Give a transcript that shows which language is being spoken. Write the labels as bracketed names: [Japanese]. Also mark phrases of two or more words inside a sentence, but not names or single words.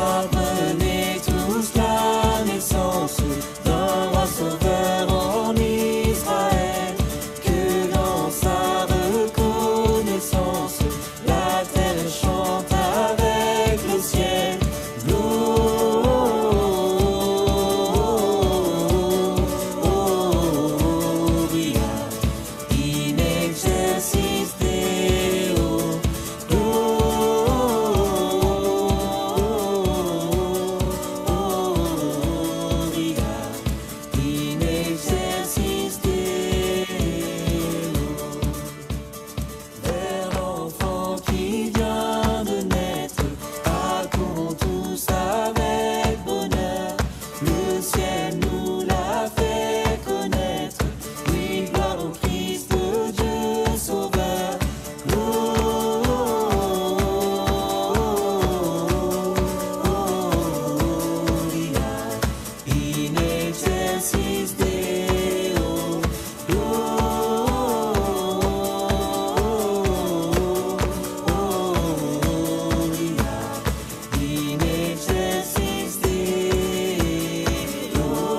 [French] Apprenez tous la naissance d'un roi sauveur en Israël, que dans sa reconnaissance, la terre chante avec le ciel. [Latin] Gloria in excelsis Deo. Gloria in excelsis Deo. [French] Vers l'enfant qui vient de naître, accourons tous avec bonheur. Le ciel nous l'a fait connaître. Oui, gloire au Christ, Dieu sauveur. [Latin] Gloria in excelsis Deo. Gloria in excelsis Deo.